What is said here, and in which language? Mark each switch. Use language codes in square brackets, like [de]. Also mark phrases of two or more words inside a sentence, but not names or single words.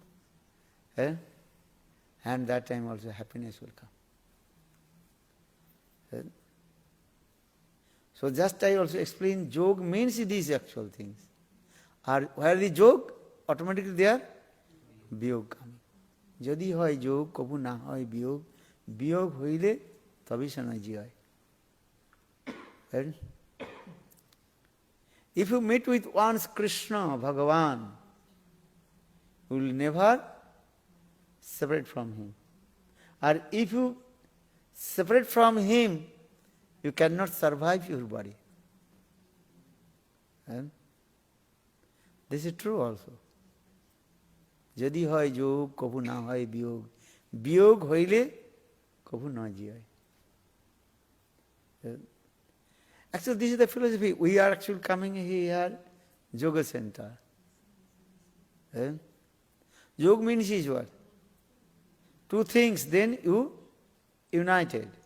[en] And that time also happiness will come. So just I also explain, jog means these actual things. Where the jog, automatically there, viyog coming. [bn] যদি হয় যোগ, কভু না হয় বিয়োগ, বিয়োগ হইলে, তবি সনাজি হয়. [en] If you meet with once Krishna, Bhagavan, you will never separate from him. Or if you separate from him, you cannot survive your body. This is true also. [bn] যদি হয় যোগ, কভু না হয় বিয়োগ. বিয়োগ হইলে, কভু না জিয়য়. [en] Actually, this is the philosophy. We are actually coming here, yoga center. Yoga means is what? Two things, then you united.